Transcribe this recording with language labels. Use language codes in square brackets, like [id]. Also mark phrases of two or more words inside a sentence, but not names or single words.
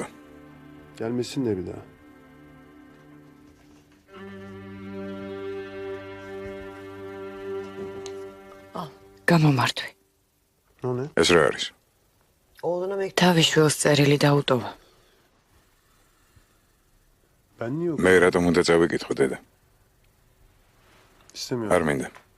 [tr] Gelmesin de bir daha. [ka] გამომართვი. [tr] O ne? [ka] ეს რა არის? თავის შვილს წერილი დაუტოვა. [tr] Ben niye [ka] მე რატომ უნდა წავიკითხო, დედა? [tr] istemiyorum? [ka] არ მინდა.